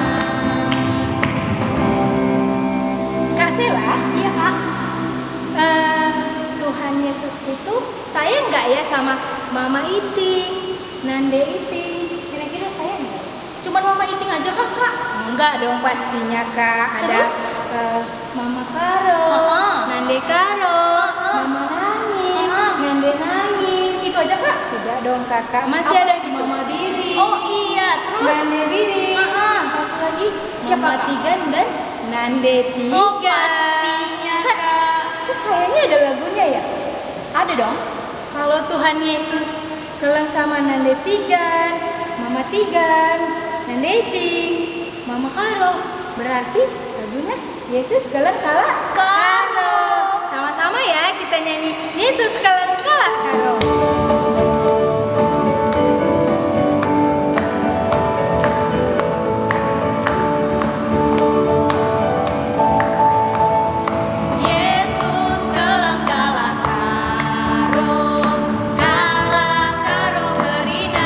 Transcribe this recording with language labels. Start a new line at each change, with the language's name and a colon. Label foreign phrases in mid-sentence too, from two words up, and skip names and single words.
Indonesian: Kak Sela, Iya Kak. Tuhan Yesus itu sayang nggak ya sama Mama Iting, Nande Iting? Kira-kira sayang nggak? Cuman Mama Iting aja Kak? Enggak dong pastinya Kak. Ada Terus? Mama Karo, Heeh. Nande Karo, Heeh. Mama Nangin, Heeh. Nande Nangin. Itu aja Kak? Tidak dong Kakak, masih Apa ada gitu? Mama Biri, Oh iya, terus? Nande Biri. Heeh. Satu lagi Siapa, Mama Kak? Tigan dan Nande Tiga. Oh pastinya Kak, Kak. itu kayaknya ada lagunya ya. Ada dong. Kalau Tuhan Yesus keleng sama Nande Tigan, Mama Tigan, Nande Ting, Mama Karo, berarti lagunya
Batak Karo: Yesus keleng kalah Karo.
Indonesian: Sama-sama ya kita nyanyi
Batak Karo: Yesus keleng kalah Karo. Yesus keleng kalah karo, kalah karo kerina.